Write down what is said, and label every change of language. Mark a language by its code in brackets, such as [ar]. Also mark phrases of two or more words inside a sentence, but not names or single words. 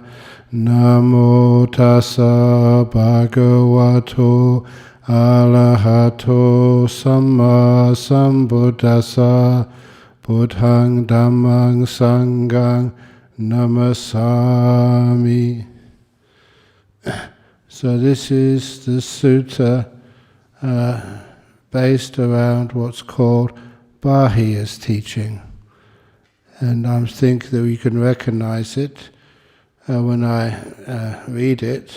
[pi] Namo tassa bhagavato arahato samma sambuddhassa. Buddhaṃ Dhammaṃ Sanghaṃ Namasami. [en] So this is the sutta based around what's called Bāhiya's teaching. And I think that we can recognize it when I read it.